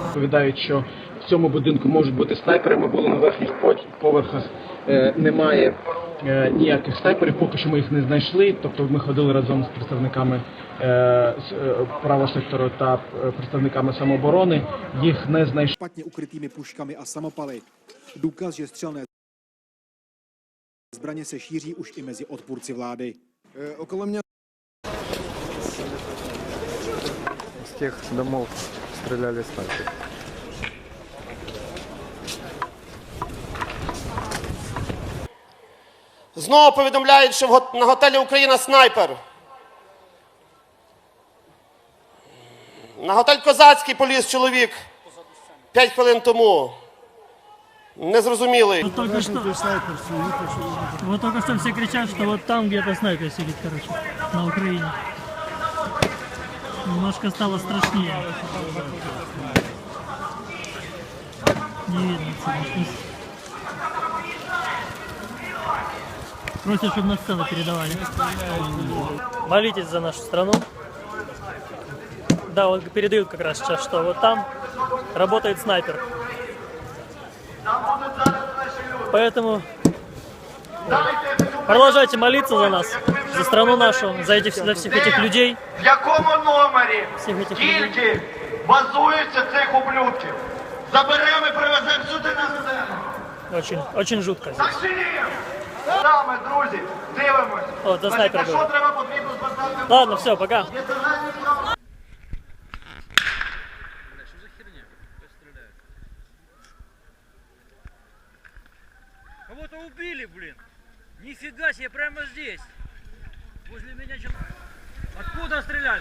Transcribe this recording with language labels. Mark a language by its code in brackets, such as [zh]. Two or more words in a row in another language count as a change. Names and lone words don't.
[uk] Відповідають, що в цьому будинку можуть бути снайпери, ми були на верхніх поверхах, немає ніяких снайперів, поки що ми їх не знайшли, тобто ми ходили разом з представниками правого сектору та представниками самооборони, їх не знайшли. [cs] Špatně ukrytými puškami a samopaly. Důkaz, že střelné zbraně se šíří už i mezi odpůrci vlády. Okolo mě [uk] З тих домов стріляли снайпери. Знову повідомляють, що на готелі Україна снайпер. На готель Козацький поліз чоловік 5 хвилин тому. Незрозумілий. [ru] Вот только что все кричат, что вот там где-то снайпер сидит, короче, на Украине. Немножко стало страшнее. Не видно отсюда. Просят, чтобы на сцену передавали. Молитесь за нашу страну. Да, вот передают как раз сейчас, что вот там работает снайпер. Поэтому продолжайте молиться за нас, за страну нашу, за всех этих людей. [uk] В якому номері тільки базуються цих ублюдків? Заберемо і привеземо сюди на сцену. [ru] Очень жутко. [uk] Так чи ні? Саме, друзі, дивимось. [ru] О, это снайпер был. [uk] Що треба потрібно звертати? [ru] Ладно, все, пока. Кого-то убили, блин. Нифига себе, прямо здесь. Возле меня Откуда стреляли?